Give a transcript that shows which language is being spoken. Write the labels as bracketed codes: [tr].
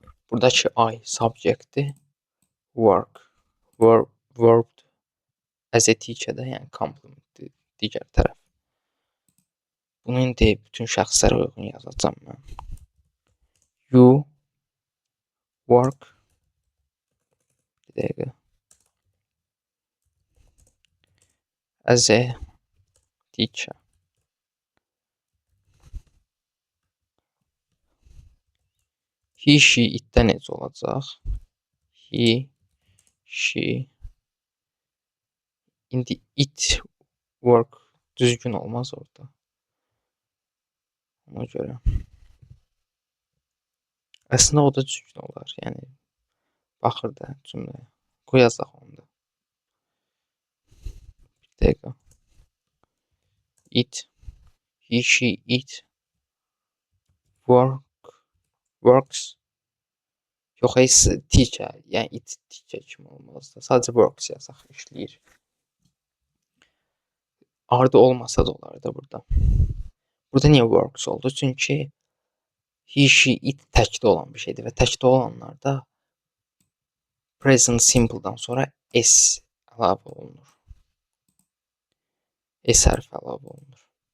[az] Buradakı I subjectdir, work, verb [en] as a teacher- [az] də, yəni complement-dir, digər tərəf. Bunu indi bütün şəxslərə uyğun yazacağam mən. [en] You work, [az] bir dəqiqə, [en] as a teacher. [az] He, she, it-də necə olacaq? He, she. İndi it work düzgün olmaz orada. Ona görə. Əslində o da düzgün olar. Yəni baxır da cümləyə. Qoyacaq onu da. Bir dəqiqə. [en] It, he, she, it works. [az] Yox, heç teacher, yəni it teacher kimi olmaz da. Sadəcə works yazaq, işləyir. Ardı olmasa da olar da burada. Burada niyə works oldu? Çünki he, she, it təkdə olan bir şeydir və təkdə olanlarda present simple-dan sonra s əlavə olunur. S hərfi əlavə olunur.